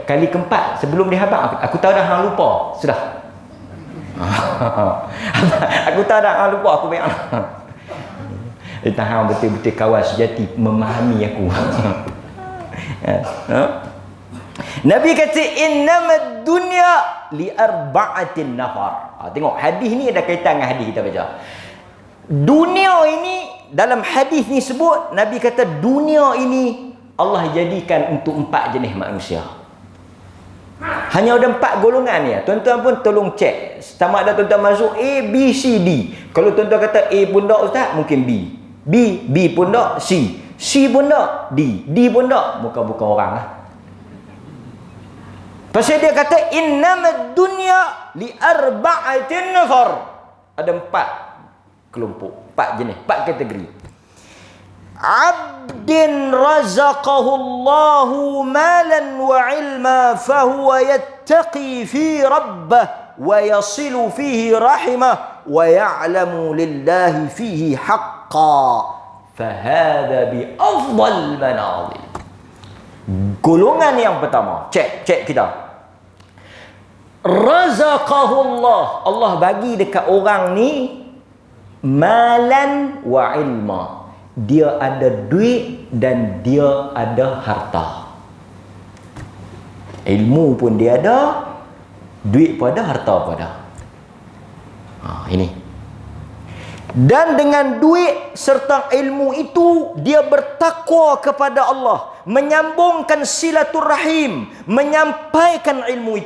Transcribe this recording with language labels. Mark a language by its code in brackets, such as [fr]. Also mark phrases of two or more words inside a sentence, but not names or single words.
[ms] Kali keempat sebelum dia habaq, aku tahu dah hang lupa. Sudah. Aku tahu dah hang lupa, aku bayar. Tahan betul-betul kawan sejati, memahami aku. Nabi kata [ar] إنما الدنيا لأربعة نفر. [ms] Tengok hadis ni ada kaitan dengan hadis kita baca. Dunia ini, dalam hadis ni sebut, Nabi kata dunia ini Allah jadikan untuk 4 jenis manusia. Hanya ada 4 golongan ni. Tuan-tuan pun tolong cek. Sama ada tuan-tuan masuk A, B, C, D. Kalau tuan-tuan kata A pun tak ustaz, mungkin B. B pun tak, C pun tak, D pun tak. Bukan orang lah. Pasal dia kata [ar] إنما الدنيا لأربعة نفر. [ms] Ada 4 kelompok, 4 jenis, 4 kategori. [ar] عبد رزقه الله مالا وعلما فهو يتقي في ربه ويصل فيه رحمه ويعلم لله فيه حقا فهذا بأفضل منازل. [ms] Golongan yang pertama, cek kita. Razaqahullah, Allah bagi dekat orang ni [ar] مالا وعلما. [ms] Dia ada duit dan dia ada harta. Ilmu pun dia ada, duit pun ada, harta pun ada. Ini. Dan dengan duit serta ilmu itu, dia bertakwa kepada Allah, menyambungkan silaturahim, menyampaikan ilmu itu.